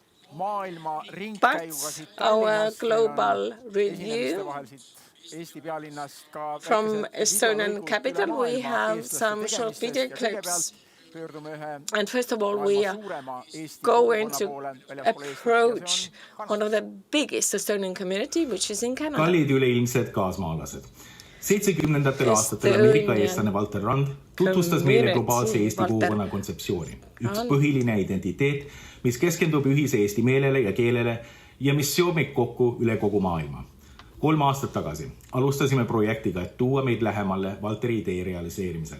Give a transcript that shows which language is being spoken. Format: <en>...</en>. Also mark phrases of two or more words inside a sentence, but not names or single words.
<en>But our global review from Estonian capital, we have some short video clips. And first of all, we are going to approach one of the biggest Estonian community, which is in Canada.</en> <et>Kallid üleilmsed kaasmaalased. 70ndatel aastatel Ameerika eestlane Valter Rand tutvustas meile globaalse Eesti kogukonna kontseptsiooni. Üks põhiline identiteet, mis keskendub ühise Eesti meelele ja keelele ja mis seob meid kokku üle kogu maailma. 3 aastat tagasi alustasime projektiga, et tuua meid lähemale Valteri idee realiseerimisele.</et>